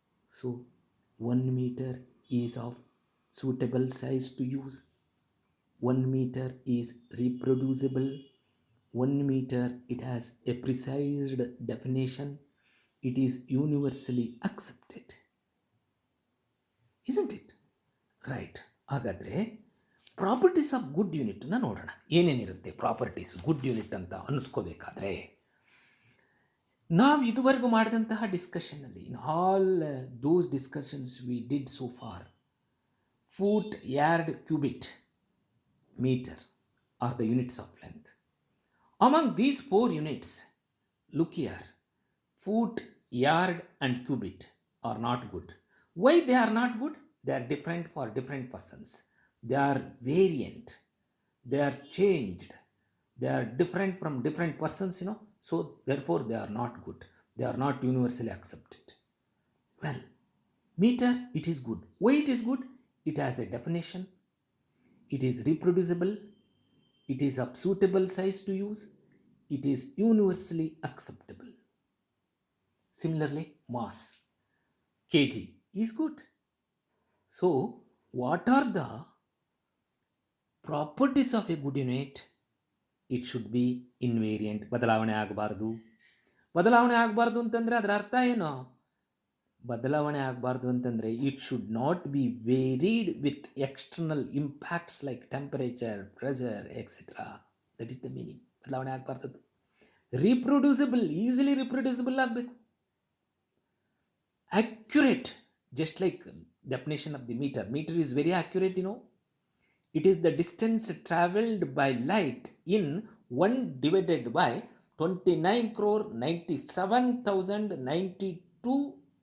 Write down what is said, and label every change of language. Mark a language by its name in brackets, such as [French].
[English] So 1 meter is of suitable size to use. 1 meter is reproducible. 1 meter, it has a precise definition. It is universally accepted. Isn't it? Right. [Kannada] ಹಾಗಾದರೆ properties of good ಯೂನಿಟನ್ನ ನೋಡೋಣ. ಏನೇನಿರುತ್ತೆ properties good unit ಅಂತ ಅನ್ನಿಸ್ಕೋಬೇಕಾದ್ರೆ, ನಾವು ಇದುವರೆಗೂ ಮಾಡಿದಂತಹ ಡಿಸ್ಕಷನ್ನಲ್ಲಿ, [English] In all those discussions we did so far, foot, yard, cubit, metre are the units of length. Among these 4 units, look here, foot, yard and cubit are not good. Why they are not good? They are different for different persons. They are variant. They are changed. They are different from different persons, so therefore they are not good. They are not universally accepted. Well, meter, it is good. Why it is good? It has a definition, it is reproducible, it is of suitable size to use, it is universally acceptable. Similarly, mass, kg, is good. So, what are the properties of a good unit? It should be invariant. [Kannada] ಬದಲಾವಣೆ ಆಗಬಾರ್ದು. ಬದಲಾವಣೆ ಆಗಬಾರ್ದು ಅಂತಂದರೆ ಅದರ ಅರ್ಥ ಏನು? ಬದಲಾವಣೆ ಆಗಬಾರ್ದು ಅಂತಂದರೆ [English] It should not be varied with external impacts like temperature, pressure, etcetera. That is the meaning. [Kannada] ಬದಲಾವಣೆ ಆಗಬಾರ್ದು. ರಿಪ್ರೊಡ್ಯೂಸಿಬಲ್, ಈಸಿಲಿ ರಿಪ್ರೊಡ್ಯೂಸಿಬಲ್ ಆಗಬೇಕು. [English] Accurate, just like definition of the meter. Meter is very accurate, It is the distance traveled by light in 1 divided by 29 crore 97,092.